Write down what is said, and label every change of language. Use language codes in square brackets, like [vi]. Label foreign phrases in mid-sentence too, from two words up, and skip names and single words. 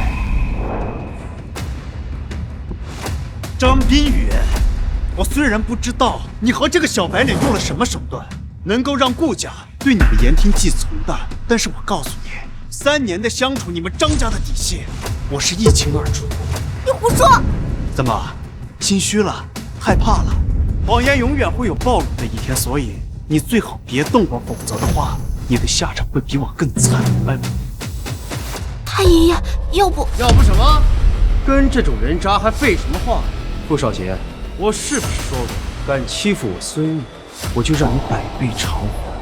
[zh] 张冰雨，我虽然不知道你和这个小白脸用了什么手段，能够让顾家对你们言听计从的，但是我告诉你，3年的相处，你们张家的底细，我是一清二楚。你胡说！怎么，心虚了？害怕了？谎言永远会有暴露的一天，所以你最好別動我，否則的話，你的下場會比我更慘。太爺爺，要不什麼？跟這種人渣還廢什麼話？傅少傑，我是不是說過，敢欺負我孫女，我就讓你百倍償還？